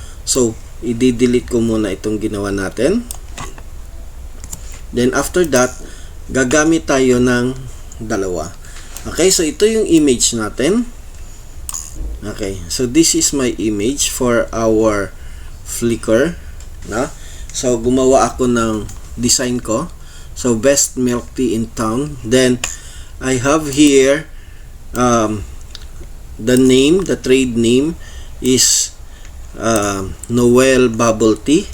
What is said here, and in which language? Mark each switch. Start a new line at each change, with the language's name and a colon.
Filipino: So, i-delete ko muna itong ginawa natin.
English: Then, after that,
Filipino: gagamit tayo ng dalawa. Okay, so ito yung image natin.
English: Okay, so this is my image for our flicker.
Filipino: No? So, gumawa ako ng design ko.
English: So, best milk tea in town. Then, I have here the name, the trade name is Noel Bubble Tea.